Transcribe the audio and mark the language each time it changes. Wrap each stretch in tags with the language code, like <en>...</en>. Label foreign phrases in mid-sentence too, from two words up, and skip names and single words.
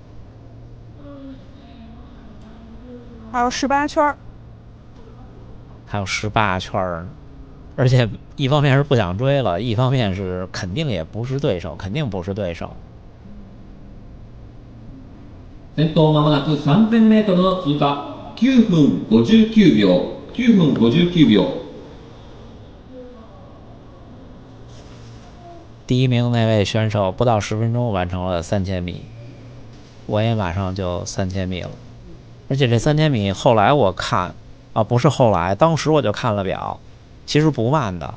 <zh>还有18圈，还有18圈呢，而且一方面是不想追了，一方面是肯定也不是对手，肯定不是对手。</zh> <ja>先頭まもなく3000メートルの通過9分59 秒9分59秒。</ja> <zh>第1名那位选手不到10分钟完成了3000米，我也马上就3000米了。而且这3000米后来我看啊，不是后来，当时我就看了表，其实不慢的。</zh>